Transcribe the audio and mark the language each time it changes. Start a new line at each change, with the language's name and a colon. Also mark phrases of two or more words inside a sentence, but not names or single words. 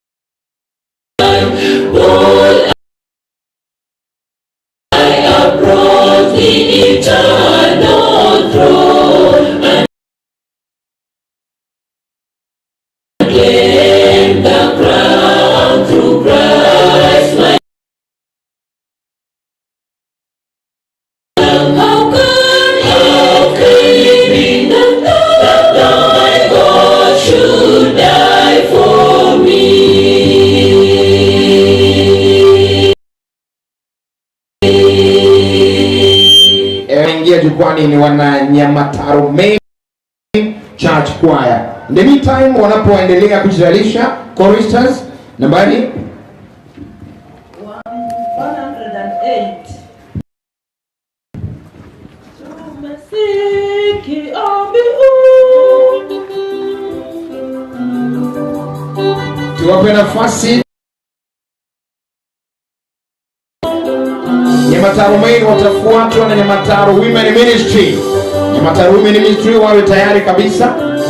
English: All I approach the eternal throne and claim the crown through Christ my love. How good, how can it be that thou my God should die for me?
Swahili: Ingia jukwani ni wana Nyamataro Main Church Choir.
English: In the meantime,
Swahili: wanapoendelea kujizalisha choristers nambari 108. Tumesiki ombi tuwape nafasi. Nyamataro Main watafuatwa na Nyamataro Women Ministry. Nyamataro Women Ministry wawe tayari kabisa.